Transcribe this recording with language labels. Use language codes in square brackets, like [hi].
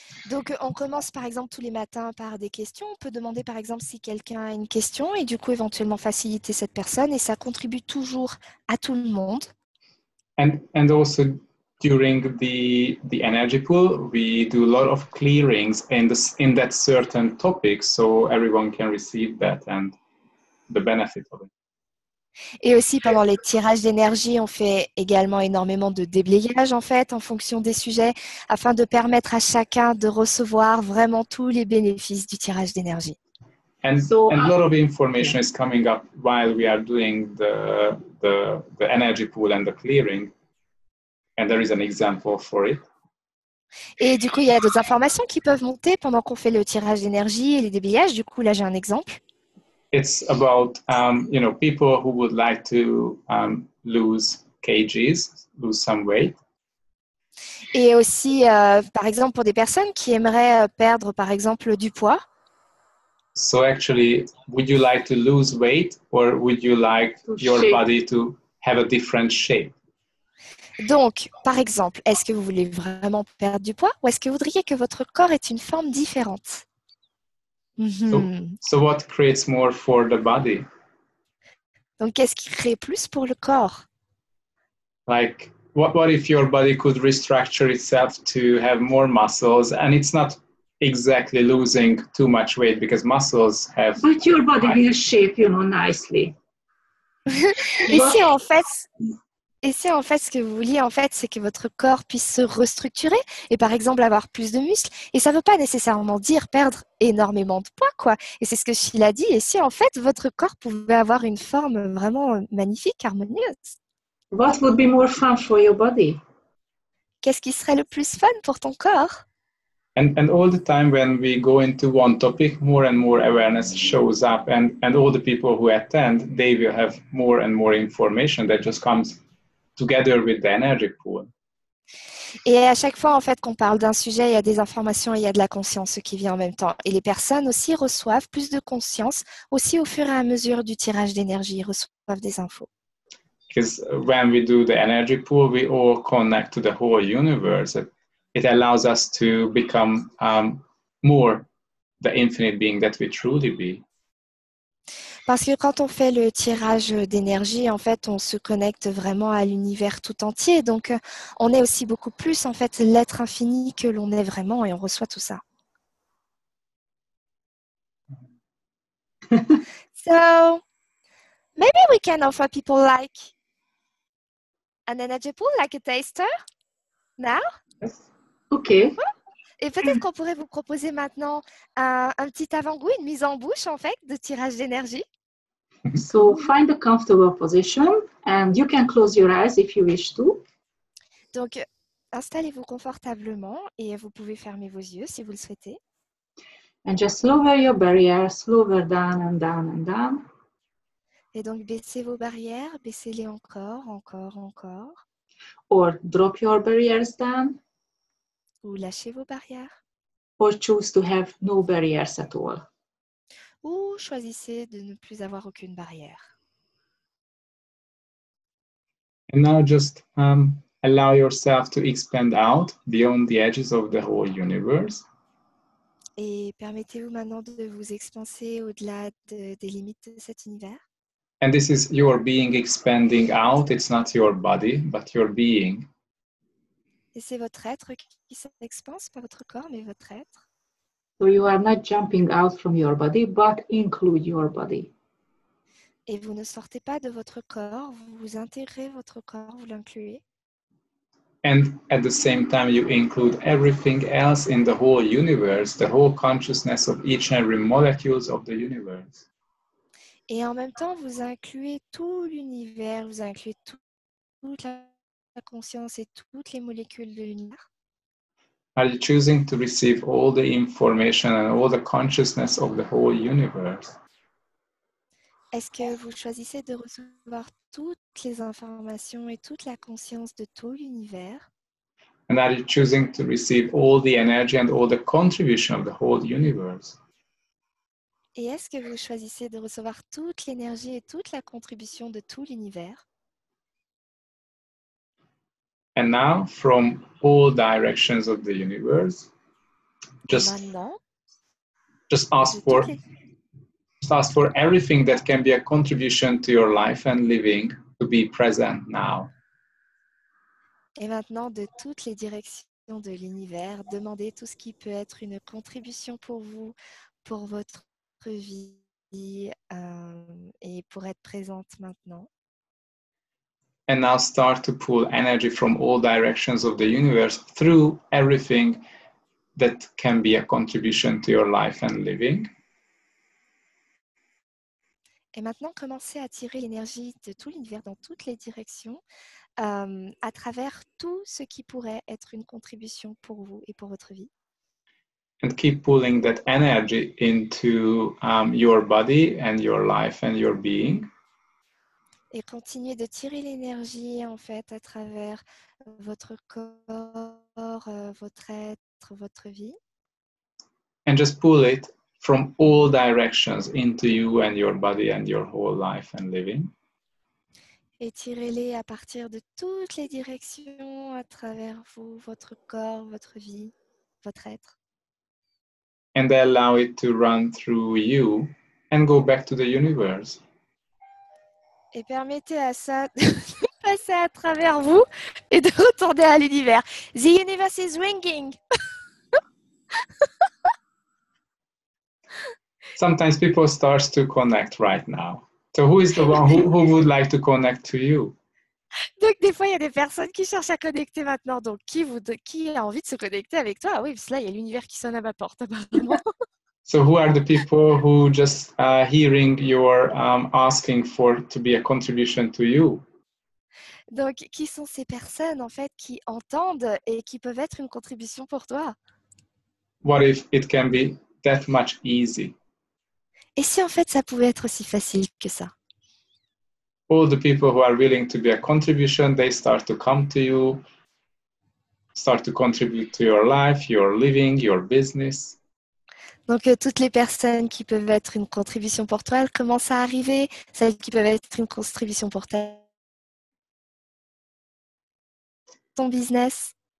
[fr] Donc, on commence par exemple tous les matins par des questions. On peut demander par exemple si quelqu'un a une question et du coup éventuellement faciliter cette personne et ça contribue toujours à tout le monde. [en] And also during the energy pool, we do a lot of clearings in that certain topic, so everyone can receive that and the benefit of it. [fr] Et aussi pendant les tirages d'énergie, on fait également énormément de déblayage en fait en fonction des sujets afin de permettre à chacun de recevoir vraiment tous les bénéfices du tirage d'énergie. [en] And a lot of information is coming up while we are doing the energy pool and the clearing. And there is an example for it. [fr] Et du coup, il y a d'autres informations qui peuvent monter pendant qu'on fait le tirage d'énergie et les déblayages. Du coup, là, j'ai un exemple. [en] It's about, people who would like to lose kgs, lose some weight. [fr] Et aussi, par exemple, pour des personnes qui aimeraient perdre, par exemple, du poids. [en] So actually, would you like to lose weight or would you like your shape. body to have a different shape? [fr] Donc, par exemple, est-ce que vous voulez vraiment perdre du poids ou est-ce que vous voudriez que votre corps ait une forme différente? [en] So what creates more for the body? [fr] Donc, qu'est-ce qui crée plus pour le corps? [en] Like, what if your body could restructure itself to have more muscles, and it's not exactly losing too much weight because muscles have. But your body will shape, nicely. [fr] Et si en fait, ce que vous vouliez, en fait, c'est que votre corps puisse se restructurer et par exemple avoir plus de muscles. Et ça ne veut pas nécessairement dire perdre énormément de poids, quoi. Et c'est ce que Sheila dit. Et si en fait, votre corps pouvait avoir une forme vraiment magnifique, harmonieuse? [en] What would be more fun for your body? [fr] Qu'est-ce qui serait le plus fun pour ton corps? [en] And all the time when we go into one topic, more and more awareness shows up, and all the people who attend, they will have more and more information that just comes together with the energy pool. [fr] Et à chaque fois, en fait, qu'on parle d'un sujet, il y a des informations et il y a de la conscience qui vient en même temps. Et les personnes aussi reçoivent plus de conscience, aussi au fur et à mesure du tirage d'énergie, ils reçoivent des infos. [en] Because when we do the energy pool, we all connect to the whole universe. It allows us to become more the infinite being that we truly be. [fr] Parce que quand on fait le tirage d'énergie, en fait, on se connecte vraiment à l'univers tout entier. Donc, on est aussi beaucoup plus, en fait, l'être infini que l'on est vraiment et on reçoit tout ça. [en] So, maybe we can offer people like an energy pool, like a taster, now. Okay. [fr] Et peut-être qu'on pourrait vous proposer maintenant un petit avant-goût, une mise en bouche, en fait, de tirage d'énergie. [en] So find a comfortable position and you can close your eyes if you wish to. [fr] Donc, installez-vous confortablement et vous pouvez fermer vos yeux si vous le souhaitez. [en] And just lower your barrier, slower down and down and down. [fr] Et donc, baissez vos barrières, baissez-les encore, encore, encore. [en] Or drop your barriers down. [fr] Ou lâchez vos barrières. [en] Or choose to have no barriers at all. [fr] Ou choisissez de ne plus avoir aucune barrière. [en] And now just allow yourself to expand out beyond the edges of the whole universe. [fr] Et permettez-vous maintenant de vous expanser au-delà des limites de cet univers. [en] And this is your being expanding out. It's not your body, but your being. [fr] Et c'est votre être qui s'expanse, pas votre corps, mais votre être. [en] So you are not jumping out from your body, but include your body. [fr] Et vous ne sortez pas de votre corps, vous intégrez votre corps, vous l'incluez. [en] And at the same time, you include everything else in the whole universe, the whole consciousness of each and every molecules of the universe. [fr] Et en même temps, vous incluez tout l'univers, vous incluez toute la conscience et toutes les molécules de l'univers. [en] Are you choosing to receive all the information and all the consciousness of the whole universe? [fr] Est-ce que vous choisissez de recevoir toutes les informations et toute la conscience de tout l'univers? [en] And are you choosing to receive all the energy and all the contribution of the whole universe? [fr] Et est-ce que vous choisissez de recevoir toute l'énergie et toute la contribution de tout l'univers? [en] And now, from all directions of the universe, just ask for everything that can be a contribution to your life and living to be present now. [fr] Et maintenant, de toutes les directions de l'univers, demandez tout ce qui peut être une contribution pour vous, pour votre vie et pour être présente maintenant. [en] And now start to pull energy from all directions of the universe through everything that can be a contribution to your life and living. [fr] Et maintenant, commencez à tirer l'énergie de tout l'univers dans toutes les directions à travers tout ce qui pourrait être une contribution pour vous et pour votre vie. [en] And keep pulling that energy into your body and your life and your being. [fr] Et continuez de tirer l'énergie en fait à travers votre corps, votre être, votre vie. [en] And just pull it from all directions into you and your body and your whole life and living. [fr] Étirez-les à partir de toutes les directions à travers vous, votre corps, votre vie, votre être. [en] And allow it to run through you and go back to the universe. [fr] Et permettez à ça de passer à travers vous et de retourner à l'univers. [en] The universe is ringing. Sometimes people start to connect right now. So who is the one who would like to connect to you? [fr] Donc, des fois, il y a des personnes qui cherchent à connecter maintenant. Donc, qui a envie de se connecter avec toi? Ah oui, parce que là, il y a l'univers qui sonne à ma porte, apparemment. [en] So who are the people who just hearing your asking for to be a contribution to you? [fr] Donc, qui sont ces personnes, en fait, qui entendent et qui peuvent être une contribution pour toi? [en] What if it can be that much easy? [fr] Et si, en fait, ça pouvait être aussi facile que ça? [en] All the people who are willing to be a contribution, they start to come to you, start to contribute to your life, your living, your business. [fr] Donc, toutes les personnes qui peuvent être une contribution pour toi, elles commencent à arriver. Celles qui peuvent être une contribution pour ton business.